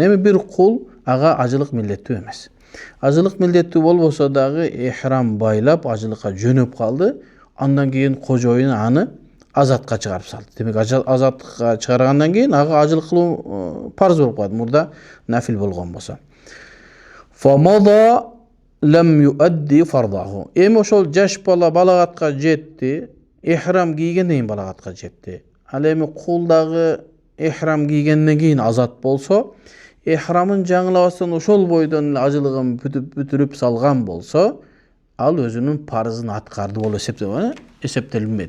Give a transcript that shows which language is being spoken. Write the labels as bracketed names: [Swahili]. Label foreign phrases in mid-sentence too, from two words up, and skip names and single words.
[Kyrgyz] Эми бир кул ага ажылык милдеттүү эмес. Ажылык милдеттүү болбосо дагы ихрам байлап ажылыкка жөнөп калды. Андан кийин кожоюн аны азатка чыгарып салды. Демек азатка чыгаргандан кийин ага ажылык кылуу парз болуп калды. Мурда нафил болгон болсо. [Arabic] فما دام لم يؤد فرضه. [Kyrgyz] Эми ошол жаш бала балагатка жетти. Ихрам кийгенден кийин балагатка жетти. Ал эми кул дагы ихрам кийгенден кийин азат болсо, ихрамын жаңылабастан ошол бойдон ажылыгын бүтүрүп салган болсо, ал өзүнүн парызын аткарды болуп эсептелинбейт.